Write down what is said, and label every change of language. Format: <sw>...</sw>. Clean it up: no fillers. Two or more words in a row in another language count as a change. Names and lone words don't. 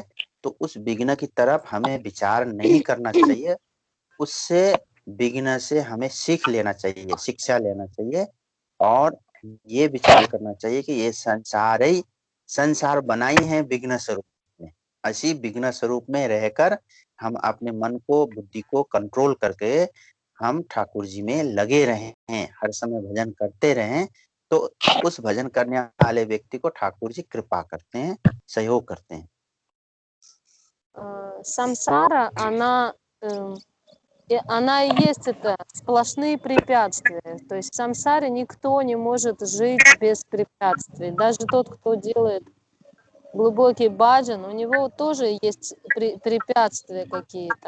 <hi>तो उस विघ्न की तरफ हमें विचार नहीं करना चाहिए, उससे विघ्न से हमें सीख लेना चाहिए, शिक्षा लेना चाहिए, और ये विचार करना चाहिए कि ये संसार बना ही है विघ्न स्वरूप में। ऐसी विघ्न स्वरूप में रहकर हम अपने मन को, बुद्धि को कंट्रोल करके हम ठाकुर जी में लगे रहें, हर समय भजन करते रहें, तो उस भजन करने वाले व्यक्ति को ठाकुर जी कृपा करते हैं, सहयोग करते हैं।</hi> <ru>Самсара, она и есть это сплошные препятствия. То есть в самсаре никто не может жить без препятствий. Даже тот, кто делает глубокий баджан, у него тоже есть препятствия какие-то.</ru>